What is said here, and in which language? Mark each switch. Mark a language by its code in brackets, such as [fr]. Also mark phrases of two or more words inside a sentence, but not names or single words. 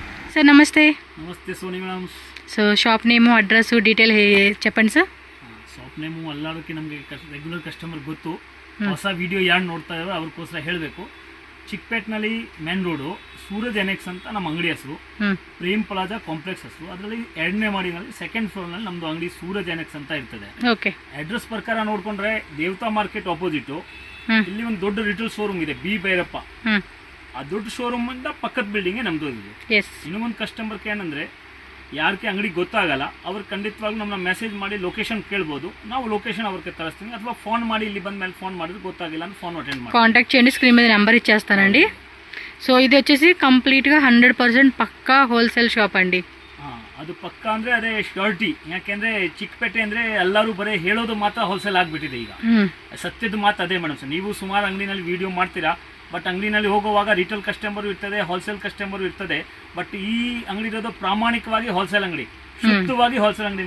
[te] సార్ నమస్తే. నమస్తే సోని మేడం. సో [en] shop name address detail [te] చెప్పండి ಸರ್. [en] shop name [kn] ಎಲ್ಲದಕ್ಕೆ ನಮಗೆ [en] regular customer [kn] ಗೊತ್ತು. ಹೊಸ ವಿಡಿಯೋ ಯಾರು ನೋಡ್ತಾ ಇದ್ದಾರೋ ಅವ್ರಿಗೋಸ್ಕರ ಹೇಳಬೇಕು. ಚಿಕ್ಕಪೇಟ್ನಲ್ಲಿ [en] main road [kn] ಸೂರಜ್ ಎನೆಕ್ಸ್ ಅಂತ ನಮ್ಮ ಅಂಗಡಿ ಹೆಸರು. ಪ್ರೇಮ್ ಪ್ಲಾಜಾ ಕಾಂಪ್ಲೆಕ್ಸ್ ಹೆಸರು. ಅದರಲ್ಲಿ 2ನೇ ಮಾಡಿನಲ್ಲಿ 2nd ಫ್ಲೋರ್ನಲ್ಲಿ ನಮ್ಮದು ಅಂಗಡಿ ಸೂರಜ್ ಎನೆಕ್ಸ್ ಅಂತ ಇರ್ತದೆ. ಅಡ್ರೆಸ್ ಪ್ರಕಾರ ನೋಡ್ಕೊಂಡ್ರೆ ದೇವತಾ ಮಾರ್ಕೆಟ್ ಆಪೋಸಿಟ್ ಇಲ್ಲಿ ಒಂದು ದೊಡ್ಡ [en] retail showroom [kn] ಇದೆ, ಬಿ ಭೈರಪ್ಪ. ಆ ದೊಡ್ಡ ಶೋರೂಮ್ ಇಂದ ಪಕ್ಕದ ಬಿಲ್ಡಿಂಗ್ ನಮ್ದು ಇದೆ. ಇನ್ನೂ ಒಂದು ಕಸ್ಟಮರ್ಗೆ ಏನಂದ್ರೆ ಯಾರಿಗೆ ಅಂಗಡಿ ಗೊತ್ತಾಗಲ್ಲ ಅವ್ರು ಖಂಡಿತವಾಗ್ಲೂ ನಮ್ಮನ್ನ ಮೆಸೇಜ್ ಮಾಡಿ ಲೊಕೇಶನ್ ಕೇಳ್ಬೋದು. ನಾವು ಲೊಕೇಶನ್ ಅವ್ರಿಗೆ ತರಿಸ್ತೀವಿ, ಅಥವಾ ಫೋನ್ ಮಾಡಿ ಇಲ್ಲಿ ಬಂದ ಮೇಲೆ ఫోన్ ಮಾಡಿದ್ರೆ ಗೊತ್ತಾಗಿಲ್ಲ అని [en] phone attend [kn] ಮಾಡಿ [te] కాంటాక్ట్ చేయండి. స్క్రీన్ మీద నెంబర్ ఇచ్చేస్తానండి. సో ఇది వచ్చేసి కంప్లీట్గా 100% పక్కా [en] wholesale shop [te] అండి. [kn] ಅದು ಪಕ್ಕ ಅಂದ್ರೆ ಅದೇ ಶ್ಯೂರಿಟಿ. ಯಾಕೆಂದ್ರೆ ಚಿಕ್ಕಪೇಟೆ ಅಂದ್ರೆ ಎಲ್ಲರೂ ಬರೀ ಹೇಳೋದು ಮಾತ್ರ ಹೋಲ್ಸೇಲ್ ಆಗ್ಬಿಟ್ಟಿದೆ ಈಗ. ಸತ್ಯದ ಮಾತು ಅದೇ [en] madam sir. [kn] ನೀವು ಸುಮಾರು ಅಂಗಡಿನಲ್ಲಿ ವಿಡಿಯೋ ಮಾಡ್ತೀರಾ, ಬಟ್ ಅಂಗಡಿನಲ್ಲಿ ಹೋಗುವಾಗ [en] retail customer [kn] ಇರ್ತದೆ, [en] wholesale customer [kn] ಇರ್ತದೆ. ಬಟ್ ಈ ಅಂಗಡಿ ಇರೋದು ಪ್ರಾಮಾಣಿಕವಾಗಿ ಹೋಲ್ಸೇಲ್ ಅಂಗಡಿ, ಶುದ್ಧವಾಗಿ ಹೋಲ್ಸೇಲ್ ಅಂಗಡಿ.